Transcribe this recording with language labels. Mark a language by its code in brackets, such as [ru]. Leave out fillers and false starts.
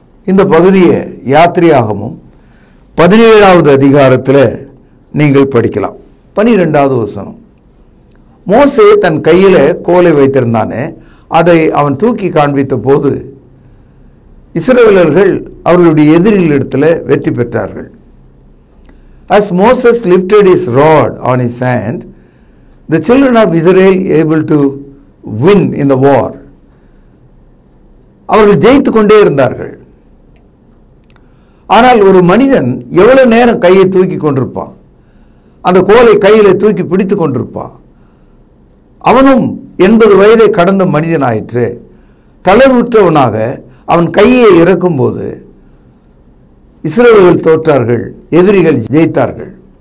[ta] இந்த பகுதியை யாத்திரையாகமும் 17வது அதிகாரத்தில் நீங்கள் படிக்கலாம். 12வது வசனம். மோசே தன் கையில் கோலை வைத்திருந்தானே, அதை அவன் தூக்கி காண்பித்த போது இஸ்ரவேலர்கள் அவர்களுடைய எதிரிகளிடத்தில் வெற்றி பெற்றார்கள். [en] As Moses lifted his rod on his hand, the children of Israel able to win in the war. [ta] அவர்கள் ஜெயித்து கொண்டே இருந்தார்கள். ஆனால் ஒரு மனிதன் எவ்வளவு நேரம் கையை தூக்கி கொண்டிருப்பான், அந்த கோலை கையில தூக்கி பிடித்து கொண்டிருப்பான். அவனும் 80 வயதை கடந்த மனிதனாயிற்று. தளர்வுற்றவனாக அவன் கையை இறக்கும் போது இஸ்ரவேலர்கள் தோற்றார்கள், எதிரிகள் ஜெயித்தார்கள்.